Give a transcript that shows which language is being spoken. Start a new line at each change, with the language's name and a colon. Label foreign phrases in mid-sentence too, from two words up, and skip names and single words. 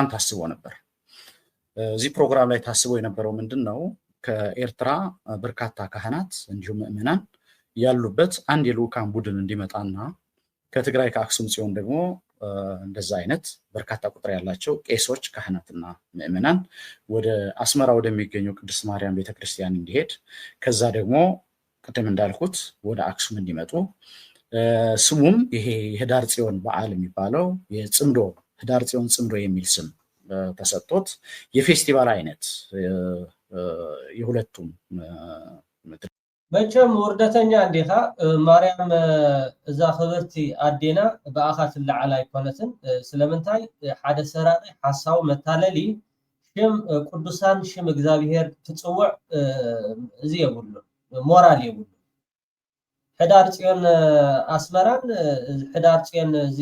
Amharic: ታስቦ ነበር እዚህ ፕሮግራም ላይ ታስቦ የነበረው ምንድነው ከኤርትራ በርካታ ካህናት እንዲሁም ምእመናን ያሉበት አንድ የልኡካን ቡድን እንዲመጣና ከትግራይ ከአክሱም ጽዮን ደግሞ እንደዛ አይነት በርካታ ቁጥር ያላቸው ቄሶች ካህናትና ምእመናን ወደ አስመራ ወደሚገኘው ቅድስት ማርያም ቤተክርስቲያን እንዲሄድ ከዛ ደግሞ ቅድም እንዳልኩት ወደ አክሱም እንዲመጡ ስሙም ይሄ ህዳር ጽዮን በዓል የሚባለው የጽምዶ ህዳር ጽዮን ጽምዶ የሚል ስም ተሰጥቶት የፌስቲቫል አይነት የሁለቱም
Tigrinya: መቼም ውርደተኛ እንዲኻ ማርያም እዛ ክብርቲ ኣዴና ብኣኻ ትለዓል ኣይኮነትን ስለምንታይ ሓደ ሰራቂ ሓሳቡ መታለሊ ሽም ቅዱሳን ሽም እግዚአብሔር ትፅውዕ እዚ የብሉ ሞራል የብሉ ሕዳር ጽዮን ኣስመራን ሕዳር ጽዮን እዚ